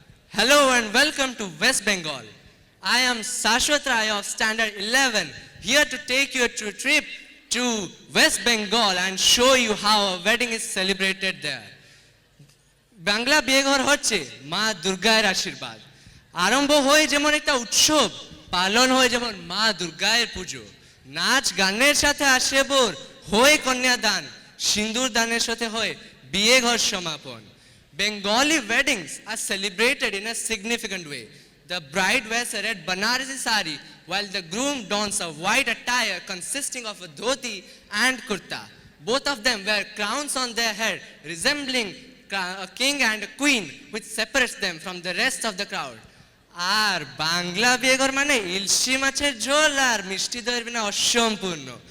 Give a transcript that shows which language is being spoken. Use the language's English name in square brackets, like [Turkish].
[English] Hello and welcome to West Bengal. I am Sashwat Rai of Standard 11, here to take you to a trip to West Bengal and show you how a wedding is celebrated there. [Bangla] Bangla বিয়ে ঘর হচ্ছে মা দুর্গার আশীর্বাদ। আরম্ভ হয় যেমন একটা উৎসব, পালন হয় যেমন মা দুর্গার পুজো। নাচ গানের সাথে আসে বোর হয় কন্যাদান, সিঁদুর দানের সাথে হয় বিয়ে ঘর সমাপন। [English] Bengali weddings are celebrated in a significant way. The bride wears a red Banarasi sari while the groom dons a white attire consisting of a dhoti and kurta. Both of them wear crowns on their head resembling a king and a queen, which separates them from the rest of the crowd. [Bangla] আর বাংলা বিয়ে ঘর মানে ইলশি মাছের ঝোল আর মিষ্টি দইয়ের বিনা অসম্পূর্ণ।